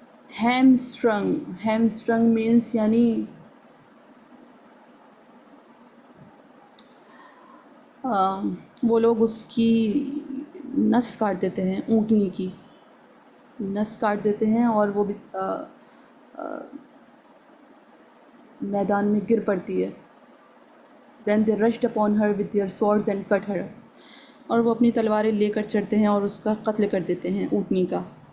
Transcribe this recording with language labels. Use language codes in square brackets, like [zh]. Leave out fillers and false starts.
[en] Hamstrung means [ur] یعنی وہ لوگ اس کی نس کاٹ دیتے ہیں، اونٹنی کی نس کاٹ دیتے ہیں اور وہ بھی میدان میں گر پڑتی ہے. [en] Then they rushed upon her with their swords and cut her. [ur] اور وہ اپنی تلواریں لے کر چڑھتے ہیں اور اس کا قتل کر دیتے ہیں اونٹنی کا.